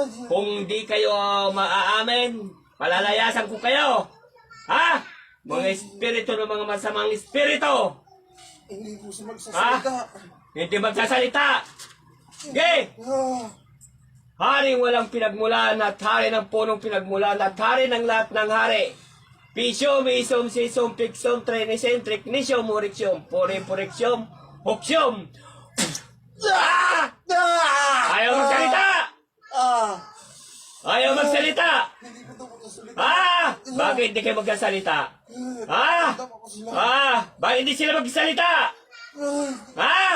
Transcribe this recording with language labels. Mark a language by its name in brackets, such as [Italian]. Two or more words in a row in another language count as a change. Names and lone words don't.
[Filipino] Kung di kayo maaamin, palalayasan ko kayo. Ha? Mga espiritu ng mga masamang espiritu. Hindi po siya magsasalita. Hindi magsasalita. Okay? Ah! Haring walang pinagmulan at hari ng punong pinagmulan at hari ng lahat ng hari. Pisyum, isum, sisum, piksum, trenisem, triknisyum, murikyum, purikyum, hokyum. Ah! Ah! Ayaw magsalita! Ah! Ayaw magsalita! Hindi ko daw magsasalita. Ah! Bakit hindi kayo magsasalita? Ah! Tama ko sila. Ah! Bakit hindi sila magsalita? Ah! Ah!